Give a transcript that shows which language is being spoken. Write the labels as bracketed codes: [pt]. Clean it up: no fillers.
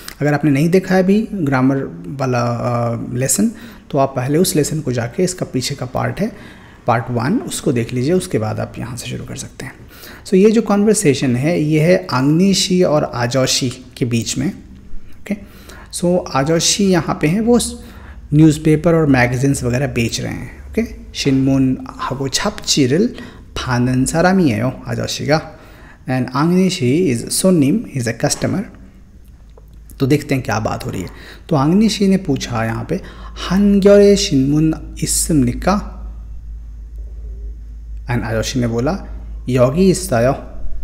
[hi] अगर आपने नहीं देखा है अभी ग्रामर वाला लेसन, तो आप पहले उस लेसन को जाके, इसका पीछे का पार्ट है पार्ट 1, उसको देख लीजिए, उसके बाद आप यहाँ से शुरू कर सकते हैं। सो ये जो कॉन्वर्सेशन है ये है आंग्निशी और आजोशी के बीच में। ओके, सो आजोशी यहाँ पे हैं, वो न्यूज़पेपर और मैगजीन्स वगैरह बेच रहे हैं। [ko] ओके, 신문 하고 잡지를 파는 사람이에요, 아저씨가। [hi] And आंग्निशी is 손님, is a customer. तो देखते हैं क्या बात हो रही है। तो आंग्निशी ने पूछा यहाँ पे [ko] 한겨레 신문 있습니까? [hi] एंड आजोशी ने बोला [ko] 여기 있어요।